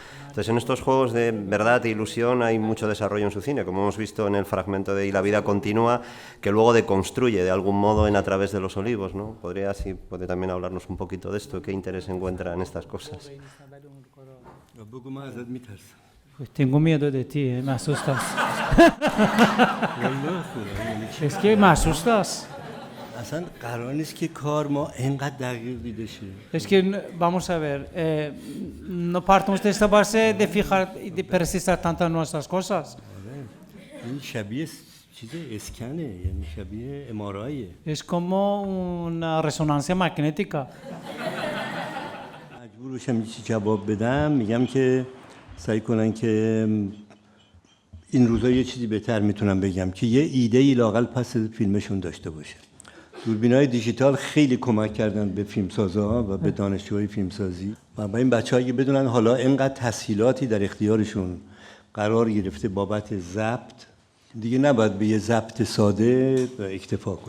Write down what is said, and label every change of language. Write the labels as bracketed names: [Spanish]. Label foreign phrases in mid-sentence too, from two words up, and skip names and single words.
[Spanish] Entonces en estos juegos de verdad e ilusión hay mucho desarrollo en su cine, como hemos visto en el fragmento de Y la vida continúa, que luego deconstruye de algún modo en A través de los olivos, ¿no? Puede también hablarnos un poquito de esto, qué interés encuentra en estas cosas. Pues tengo miedo de ti, me asustas. Es que me asustas. [Persian] اصلا قرار نیست که کار ما اینقدر دقیق دیده شه. [Spanish] Es que vamos a ver, no partimos de esta base de fijar y de persistir tanto en nuestras cosas. [Persian] این شبیه چیز اسکنه، یعنی شبیه اماراییه. [Spanish] Es como una resonancia magnética. [Persian] مجبور باشم یه چیزی جواب بدم، میگم که سعی کنن که این روزا یه چیزی بهتر میتونم بگم که یه ایده ای لااقل پس فیلمشون داشته باشه. دوربینای دیجیتال خیلی کمک کردن به فیلمسازها و به دانشجوهای فیلمسازی و با این بچه‌ها که بدونن حالا اینقدر تسهیلاتی در اختیارشون قرار گرفته بابت ضبط، دیگه نباید به یه ضبط ساده اکتفا کنن.